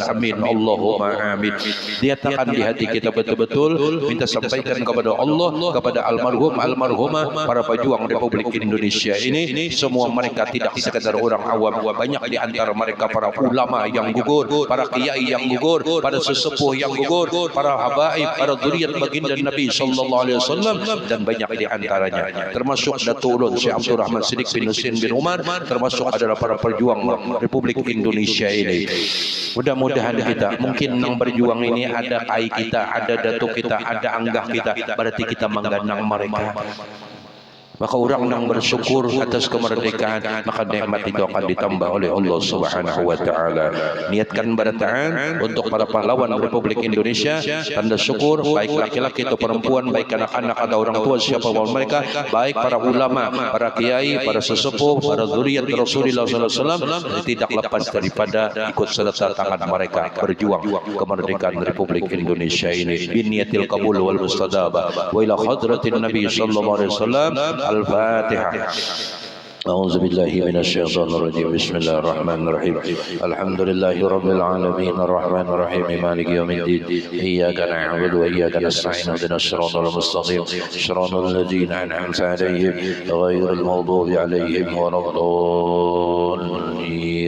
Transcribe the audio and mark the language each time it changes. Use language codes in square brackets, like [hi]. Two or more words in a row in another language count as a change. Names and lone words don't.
[ar] آمين اللهم آمين. [id] Diatakan di hati kita betul-betul minta sampaikan kepada Allah, kepada almarhum almarhumah para pejuang Republik Indonesia ini, semua mereka tidak sekadar orang awam, banyak di antara mereka para ulama yang gugur, para kiai yang gugur, para sesepuh yang gugur, para habaib, para zuriat baginda Nabi [ar] صلى الله عليه وسلم, [id] dan banyak di antaranya termasuk Datuk Ulun Syekh Abdul Rahman Siddiq bin Husain bin Umar, termasuk adalah para pejuang Republik Indonesia ini. Mudah-mudahan kita, mungkin yang berjuang ini ada kai kita, ada datuk kita, ada anggah kita, berarti kita menggandang mereka. Maka orang yang bersyukur atas kemerdekaan, maka nikmat itu akan ditambah oleh Allah [ar] سبحانه وتعالى. [id] Niatkan barataan untuk para pahlawan Republik Indonesia, tanda syukur baik laki-laki atau perempuan, baik anak-anak atau orang tua siapa pun mereka, baik para ulama, para kiai, para sesepuh, para zuriat Rasulullah [ar] صلى الله عليه وسلم, [id] tidak lepas daripada ikut serta tangan mereka berjuang kemerdekaan Republik Indonesia ini. [ar] بنية القبول والمستجابة وإلى حضرة النبي صلى الله عليه وسلم. الفاتحة. أعوذ بالله من الشيطان الرجيم. بسم الله الرحمن الرحيم. الحمد لله رب العالمين الرحمن الرحيم مالك يوم الدين. إياك نعبد وإياك نستعين اهدنا الصراط المستقيم صراط الذين أنعمت عليهم غير المغضوب عليهم ولا الضالين.